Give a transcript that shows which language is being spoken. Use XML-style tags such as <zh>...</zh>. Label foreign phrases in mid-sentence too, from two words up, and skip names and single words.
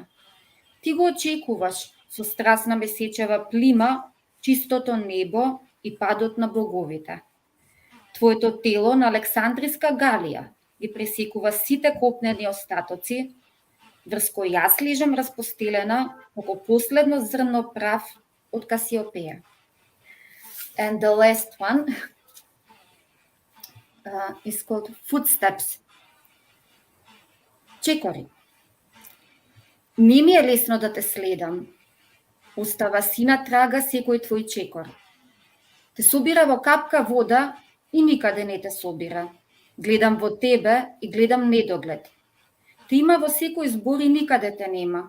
<mk>Ти го очекуваш со страстна месечева плима, чистото небо и падот на боговите. Твоето тело на Александриска галија ги пресекува сите копнени остатоци, врз кој јас лежам распостелена како последно зрно прав од Касиопеја.</mk> <en>And the last one is called Footsteps.</en> <mk>Чекори. Не ми е лесно да те следам. Остава сина трага секој твој чекор. Те собира во капка вода и никаде не те собира. Гледам во тебе и гледам недоглед. Те има во секој збор и никаде те нема.</mk>